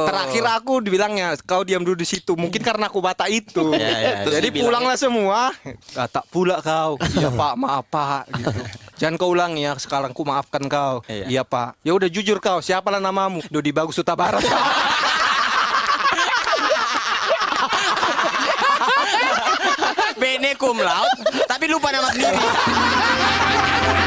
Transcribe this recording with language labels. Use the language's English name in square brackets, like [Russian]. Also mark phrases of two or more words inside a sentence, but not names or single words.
[Indonesian] Terakhir aku dibilangnya, kau diam dulu di situ. Mungkin karena aku Batak itu. Iya. Terus Jadi dibilangnya, pulanglah semua. Batak pula kau. Iya Pak, maaf Pak. Gitu. Jangan kau ulangi ya, sekarang ku maafkan kau. Iya Pak. Ya udah jujur kau, siapalah namamu? Dodi Bagus Huta Barat. [Latin] Bene cum laude, [Indonesian] tapi lupa nama sendiri.